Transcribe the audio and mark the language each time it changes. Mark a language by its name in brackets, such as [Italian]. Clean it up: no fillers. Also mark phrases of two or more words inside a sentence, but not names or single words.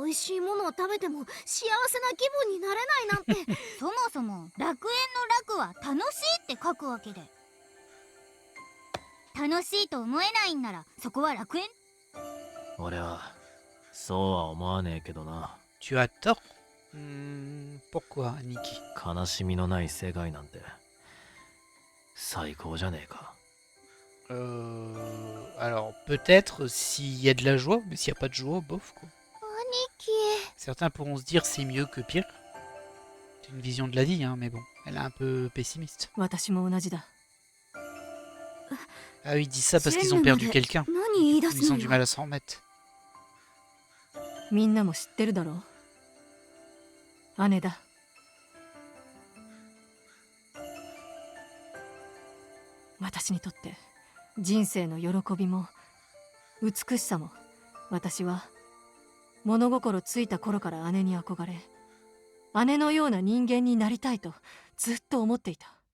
[Japanese] 美味しいものを食べても幸せな気分になれないなんて。そもそも楽園の楽は楽しいって書くわけで、楽しいと思えないんならそこは楽園。俺はそうは思わねえけどな。 [French] Tu as tort. Pourquoi, Aniki? [Japanese] 悲しみのない世界なんて最高じゃねえか。 [French] Alors peut-être s'il y a de la joie, mais s'il n'y a pas de joie, bof quoi. [Japanese] 兄貴。 [French] Certains pourront se dire c'est mieux que pire. C'est une vision de la vie, hein, mais bon, elle est un peu pessimiste. [Japanese] 私も同じだ。 [French] Ah oui, ils disent ça parce qu'ils ont perdu quelqu'un. [Japanese] 何言い出す [French] Ils [Japanese] の [French] ont du [Japanese] よ。 [French] mal à s'en remettre. [Japanese] みんなも知ってるだろう。姉だ。私にとって人生の喜びも美しさも、私は物心ついた頃から姉に憧れ、姉のような人間になりたいとずっと思っていた。